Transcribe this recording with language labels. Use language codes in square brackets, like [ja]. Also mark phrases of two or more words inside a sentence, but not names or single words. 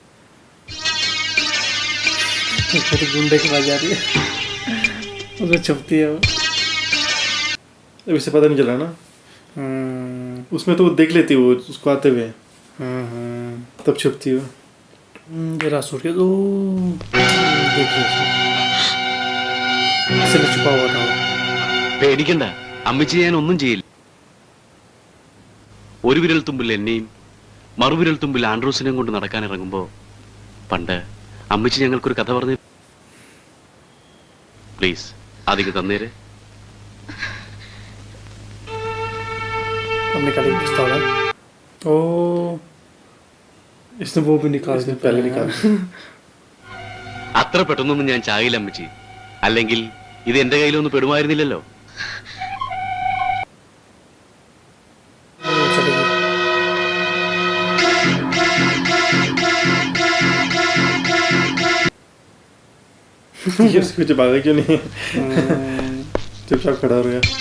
[hi] तो गुंडे की आवाज आ रही है, उसमें छुपती है वो। अब इसे पता नहीं चला ना। उसमें तो वो देख लेती वो उसको आते हुए, तब छुपती वो। जरा सूट के दो देखिए, इसलिए छुपा हुआ था वो। [ml] പേടിക്കണ്ട, അമ്മച്ചി ഞാൻ ഒന്നും ചെയ്യില്ല. ഒരു വിരൽ തുമ്പിൽ എന്നെയും മറുവിരൽ തുമ്പിൽ ആൻഡ്രൂസിനെയും കൊണ്ട് നടക്കാൻ ഇറങ്ങുമ്പോ പണ്ട് അമ്മച്ചി ഞങ്ങൾക്കൊരു കഥ പറഞ്ഞു. പ്ലീസ് അതിക്ക് തന്നേരെ. [hi] अब निकालेगी पिस्तौल है। ओ इसने वो भी निकाल दिया, पहले निकाल। [ml] അത്ര പെട്ടെന്നൊന്നും ഞാൻ ചാകില്ല അമ്മച്ചി, അല്ലെങ്കിൽ ഇത് എന്റെ കയ്യിലൊന്നും പെടുമായിരുന്നില്ലല്ലോ. [hi] चलेगी। ये उसके पीछे भागा क्यों नहीं? चुपचाप खड़ा हो गया।